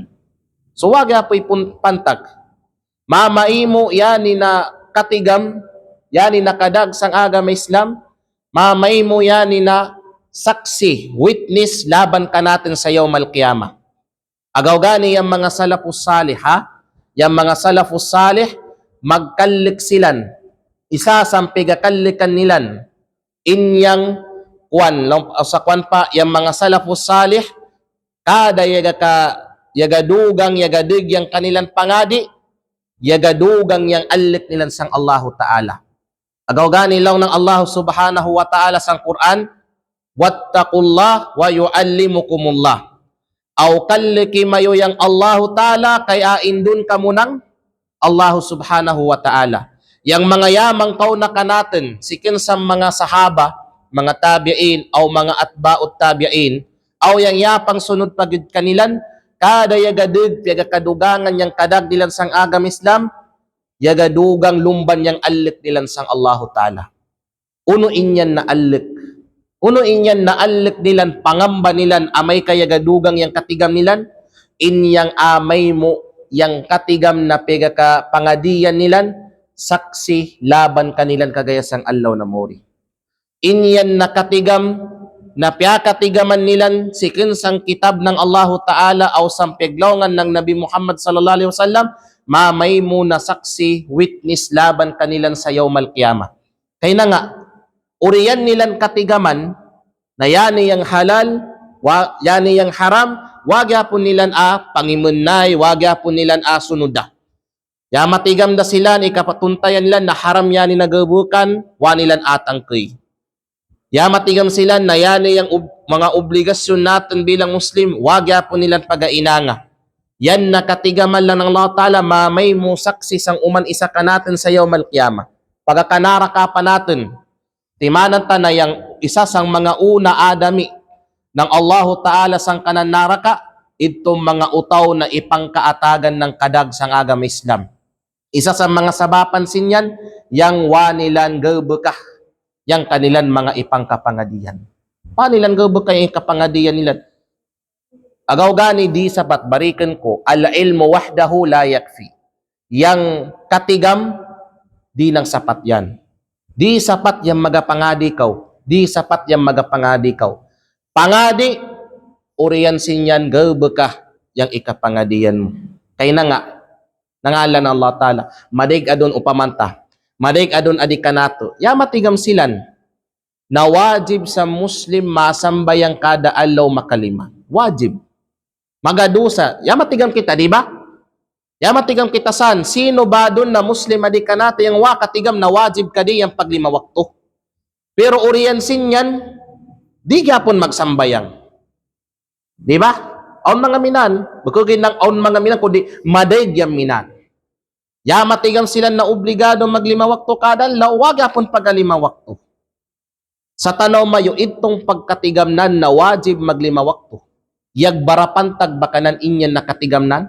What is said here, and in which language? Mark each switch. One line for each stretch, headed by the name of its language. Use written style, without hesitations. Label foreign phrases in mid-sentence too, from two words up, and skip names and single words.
Kalagan: So wag yapoy pantag. Mamaimo yani na katigam, yani na kadag sang agama Islam, mamaimo yani na saksi, witness laban ka natin sa
Arabic: yawmal qiyamah.
Kalagan: Agaw gani yung mga
Arabic: salafus salih
Kalagan: ha? Yung mga
Arabic: salafus salih,
Kalagan: magkalik silan, isa sampai gakalikan nilan, inyang kwan, sa kwan pa, yung mga
Arabic: salafus salih,
Kalagan: kada yagadugang yagadig yung kanilang pangadi, yagadugang yung alik nilan sang
Arabic: Allahu Ta'ala.
Kalagan: Agaw gani lang ng
Arabic: Allah subhanahu wa ta'ala
Kalagan: sang Quran,
Arabic: wattaqullah wa yu'allimukumullah.
Kalagan: Aw kalliki mayo yang
Arabic: Allahu Ta'ala
Kalagan: kaya indun kamunang
Arabic: Allah subhanahu wa ta'ala.
Kalagan: Yang mga yamang kauna natin, sikin sa mga sahaba, mga tabi'in, aw mga
Arabic: atba'ut tabi'in,
Kalagan: aw yang yapang sunod pagid kanilan, kada yagadig, yagakadugangan yang kadag dilan sang agam Islam, yagadugang lumban yang alik nilan sang
Arabic: Allahu Ta'ala.
Kalagan: Uno inyan na alik. Uno inyan na alik nilan, pangamba nilan, amay kayagadugang yang katigam nilan, inyang amay mo yang katigam na pega ka pangadiyan nilan, saksi laban kanilan kagaya sang allaw na mori. Inyan na katigam na piyakatigaman nilan sikin sang kitab ng
Arabic: Allahu Ta'ala
Kalagan: o sang piglawngan ng Nabi Muhammad
Arabic: sallallahu alaihi wasallam,
Kalagan: mamay mo na saksi, witness laban kanilan sa
Arabic: yawmal qiyamah.
Kalagan: Kaya na nga, uriyan nilan katigaman na yani yang halal, yani yang haram, wag yapon nilan pangimunay, wag yapon nilan sunuda. Ya matigam da sila, ikapatuntayan nilan na haram yani nagabukan, wa nilan atangkay. Ya matigam sila na yani yang mga obligasyon natin bilang Muslim, wag yapon nilan pagainanga. Yan nakatigaman lang ng
Arabic: Allah Ta'ala,
Kalagan: mamay mo saksi sang uman isa ka natin sa
Arabic: yawmal qiyamah.
Kalagan: Pagkakanara ka pa natin, timanan ta na yang isa sang mga una adami ng
Arabic: Allah Ta'ala
Kalagan: sang kananara ka, itong mga utaw na ipangkaatagan ng kadag sang agama Islam. Isa sa mga sabapan sinyan, yang wanilan gabukah, yang kanilan mga ipangkapangadiyan. Panilan gabukah yung kapangadiyan nila? Agaw gani di sapat barikan ko,
Arabic: al-ilmu wahdahu la yakfi.
Kalagan: Yang katigam, di nang sapat yan. Di sapat yang magapangadi kaw. Di sapat yang magapangadi kaw. Pangadi, uriyan sinyan gabukah yang ikapangadiyan mo. Kaya na nga, nangalan ng
Arabic: Allah Ta'ala,
Kalagan: madig adon upamanta, madig adon adikanato, ya matigam silan, na wajib sa Muslim masambayang kada alaw makalima. Wajib. Magadusa. Ya matigam kita, di ba? Ya matigam kita san. Sino ba doon na Muslim adikanato yung wakatigam na wajib ka di yung paglima wakto? Pero uriyan sinyan, di gyapon magsambayang. Di ba? Aun mga minan, bukugin ng aun mga minan, kundi madayg yung minan. Ya matigam sila na obligado maglima wakto kada, wag yapon pagalima wakto. Sa tanaw mayo, itong pagkatigamnan na wajib maglima wakto. Yagbarapantag bakanan inyan nakatigamnan?